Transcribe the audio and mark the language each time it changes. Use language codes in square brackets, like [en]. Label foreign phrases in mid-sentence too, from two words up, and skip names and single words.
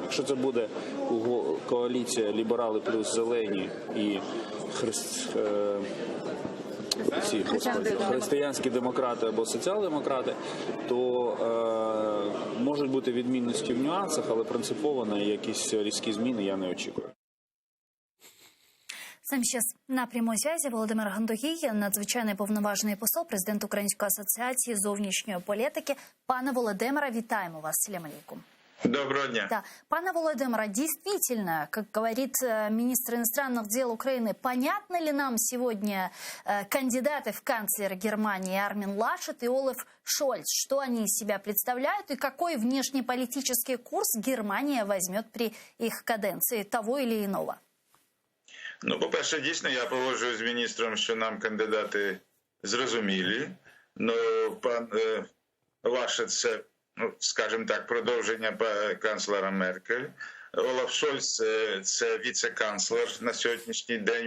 [uk] Якщо це буде коаліція ліберали плюс зелені і християнські демократи або соціал-демократи, то можуть бути відмінності в нюансах, але принципово на якісь різкі зміни я не очікую. З нами зараз на прямій зв'язі Володимир Гандогій, надзвичайний повноважений посол, президент Української асоціації зовнішньої політики. Пане Володимире, вітаємо вас. [ar] سلام عليكم. [uk] Доброго дня. [ru] Да. [uk] Пане Володимире, [ru] действительно, как говорит министр иностранных дел Украины, понятно ли нам сегодня кандидаты в канцлеры Германии Армин Лашет и Олаф Шольц, что они из себя представляют и какой внешнеполитический курс Германия возьмет при их каденции того или иного? [uk] Ну, по-перше, дійсно, я погоджуюсь з міністром, що нам кандидати зрозумілі. Ну, пан Лашет – це, скажімо так, продовження канцлера Меркель. Олаф Шольц – це віце-канцлер на сьогоднішній день.